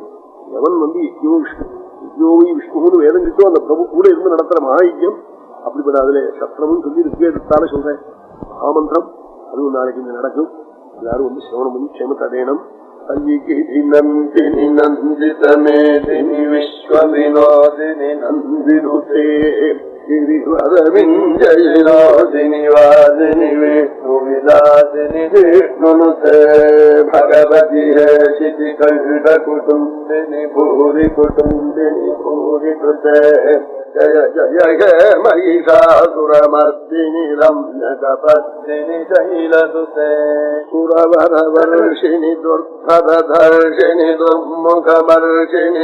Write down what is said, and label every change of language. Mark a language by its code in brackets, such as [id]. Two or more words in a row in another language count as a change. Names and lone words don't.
[ta] எவன் வந்து யஜ்யோவை விஷ்ணுன்னு வேதம் கிட்டோ அந்த பிரபு கூட இருந்து நடத்துற மகாயஜ்யம். அப்படிப்பட்ட அதுல சத்திரமும் சொல்லி ரிக்வேதத்தால சொல்றேன் மகாமந்திரம். அதுவும் நாளைக்கு இங்க நடக்கும். எல்லாரும் வந்து சிரவணம் பண்ணி க்ஷேமத்தை அடையணும். [sa] नन्दिनि नन्दितमेदिनि विश्वविनोदिनि नन्दिनुते गिरिवरविञ्जयिनोदिनि वादिनि विष्णुविलासिनि विष्णुनुते भगवति हेशिति कण्ठकुटुम्बिनि भूरि कुटुम्बिनि भूरि कृते जय जय हे महिषासुरमर्दिनि रम्यकपत्निनि शैलसुते सुरवरवर्षिणि दुर्धरधर्षिणि दुर्मुखमर्षिणि